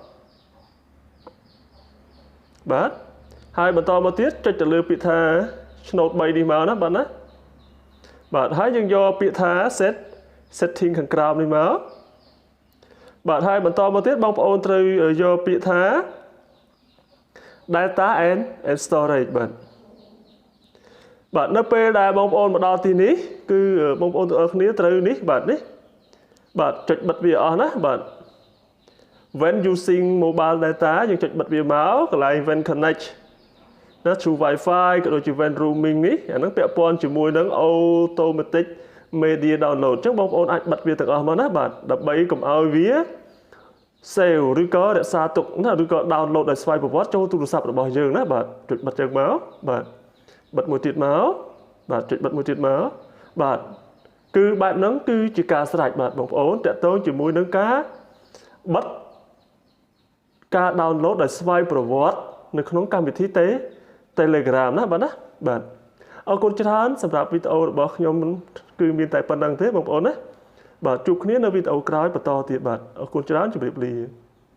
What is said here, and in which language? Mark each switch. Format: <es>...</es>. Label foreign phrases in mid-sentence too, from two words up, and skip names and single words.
<km>បាទហើយបន្តមកទៀតចុចទៅលើពាក្យថាឆ្នោត3នេះមកណាបាទណាបាទហើយយើងយកពាក្យថា setting ខាងក្រោមនេះមកបាទហើយបន្តមកទៀតបងប្អូនត្រូវយកពាក្យថា</km> <en>data and storage</en> <km>បាទនៅពេលដែលបងប្អូនមកដល់ ទីនេះគឺបងប្អូនទាំងអស់គ្នាត្រូវនេះបាទនេះបាទចុចបិទវាអស់ណាបាទ</km> <en>when using mobile data</en> <km>យើងចុចបិទវាមកកន្លែង</km> <en>when connect</en> <km>ណា</km> <en>through Wi-Fi</en> <km>ក៏ដូចជា</km> <en>when roaming</en> <km>នេះអាហ្នឹងពាក់ព័ន្ធជាមួយនឹង</km> <en>automatic media download</en> <km>អញ្ចឹងបងប្អូនអាចបិទវាទាំងអស់មកណាបាទដើម្បីកុំ ឲ្យវា save ឬក៏រក្សាទុកណាឬក៏ download ដោយស្វ័យប្រវត្តិចូលទូរស័ព្ទរបស់យើងណា បាទចុចបិទចឹងមកបាទបិទមួយទៀតមកបាទចុចបិទមួយទៀតមកបាទគឺបែបហ្នឹងគឺជាការស្រេចបាទបងប្អូនតាក់ទងជាមួយនឹងការបិទការ download ដោយស្វ័យប្រវត្តិនៅក្នុងកម្មវិធី Telegram ណាបាទណាបាទអរគុណច្រើនសម្រាប់វីដេអូរបស់ខ្ញុំគឺមានតែប៉ុណ្្នឹងទេបងប្អូនណាបាទជួបគ្នានៅវីដេអូក្រោយបន្តទៀតបាទអរគុណច្រើនជម្រាបលា</km>